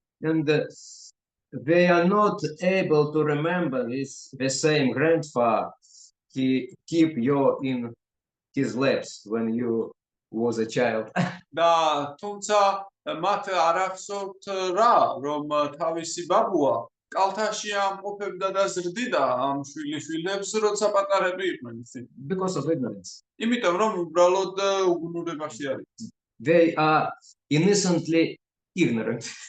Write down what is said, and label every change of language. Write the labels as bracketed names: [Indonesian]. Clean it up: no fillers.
[English] And they are not able to remember the same grandfather. He keep you in his laps when you was a child. [Georgian] და თუმცა მათ არ ახსოვთ რა რომ თავისი ბაბუა კალთაში ამყოფებდა და ზრდიდა ამ შვილიშვილებს როცა პატარები იყვნენ ისინი. [English] Because of ignorance. [Georgian] იმიტომ რომ უბრალოდ უგუნურებაში არის. [English] They are innocently ignorant.